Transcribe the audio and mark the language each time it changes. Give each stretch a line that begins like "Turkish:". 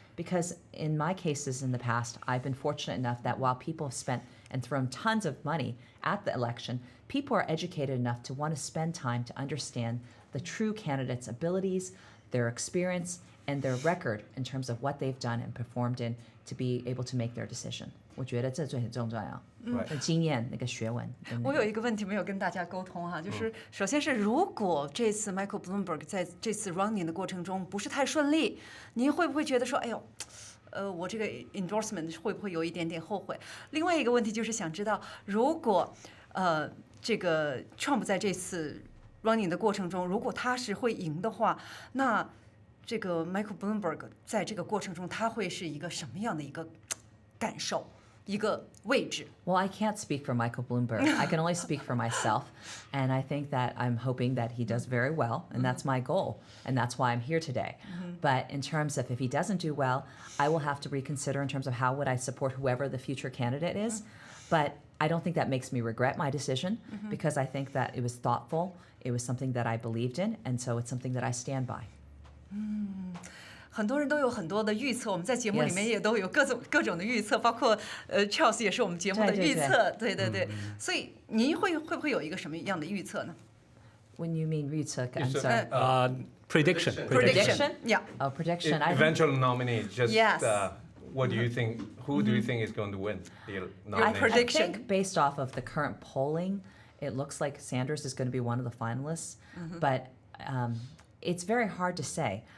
English: Because in my cases in the past, I've been fortunate enough that while people have spent and thrown tons of money at the election, people are educated enough to want to spend time to understand the true candidates' abilities, their experience, and their record in terms of what they've done and performed in to be able to make their decision.
Chinese: 我觉得这最很重要。经验那个学问。我有一个问题没有跟大家沟通哈，就是首先是如果这次 Michael Bloomberg 在这次 running 的过程中不是太顺利，您会不会觉得说，哎呦，我这个 endorsement 会不会有一点点后悔？另外一个问题就是想知道，如果这个 Trump 在这次 running 的过程中，如果他是会赢的话，那这个 Michael Bloomberg 在这个过程中他会是一个什么样的一个感受？一个位置。
English: Well, I can't speak for Michael Bloomberg. I can only speak for myself. And I think that I'm hoping that he does very well, and that's my goal. And that's why I'm here today. But in terms of if he doesn't do well, I will have to reconsider in terms of how would I support whoever the future candidate is. But I don't think that makes me regret my decision because I think that it was thoughtful. It was something that I believed in, and so it's something that I stand by.
Chinese: 很多人都有很多的预测，我们在节目里面也都有各种的预测，包括Charles 也是我们节目的预测，对。所以您会不会有一个什么样的预测呢
English: ？When you mean 预测 I'm sorry. Prediction. Yeah. Oh, prediction. Eventual nominee. Just what do you think? Who do you think is going to win the nomination? I think based off of the current polling, it looks like Sanders is going to be one of the finalists, but it's very hard to say.